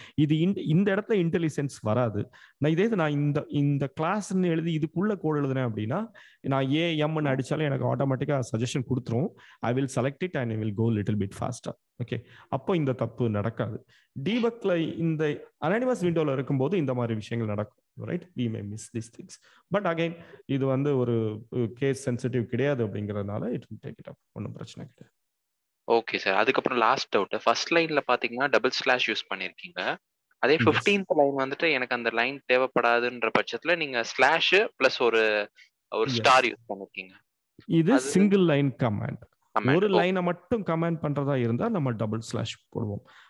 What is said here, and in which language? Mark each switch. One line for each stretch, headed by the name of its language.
Tamil: இது இந்த இடத்துல இன்டெலிஜென்ஸ் வராது. நான் இந்த கிளாஸ்ன்னு எழுதி இதுக்குள்ள கோட் எழுதுனேன் அப்படின்னா நான் எம்னு அடிச்சாலும் எனக்கு ஆட்டோமேட்டிக்காக சஜஷன் கொடுத்துரும்.
English: I will select it and I will go little bit faster.
Tamil: Okay, அப்போ இந்த தப்பு நடக்காது. டீபக்ல இந்த அனானிமஸ் விண்டோல இருக்கும்போது இந்த மாதிரி விஷயங்கள் நடக்கும்.
English: right, we may miss these things, but again
Tamil: இது வந்து ஒரு கேஸ் சென்சிட்டிவ் கிடையாது அப்படிங்கறதுனால
English: it will take it up.
Tamil: ஒன்றும் பிரச்சனை கிடையாது. Okay sir. அதுக்கப்புறம் லாஸ்ட் டவுட், ஃபர்ஸ்ட் லைன்ல பாத்தீங்கன்னா டபுள் ஸ்லாஷ் யூஸ் பண்ணிருக்கீங்க. அதே 15th லைன் வந்துட்டு எனக்கு அந்த லைன் தேவைப்படாதுன்ற பட்சத்துல நீங்க ஸ்லாஷ் பிளஸ் ஒரு ஸ்டார் யூஸ் பண்ணிருக்கீங்க. இது சிங்கிள் லைன் கமாண்ட். ஒரு லைனை மட்டும் கமாண்ட் பண்றதா இருந்தா நம்ம டபுள் ஸ்லாஷ் போடுவோம்.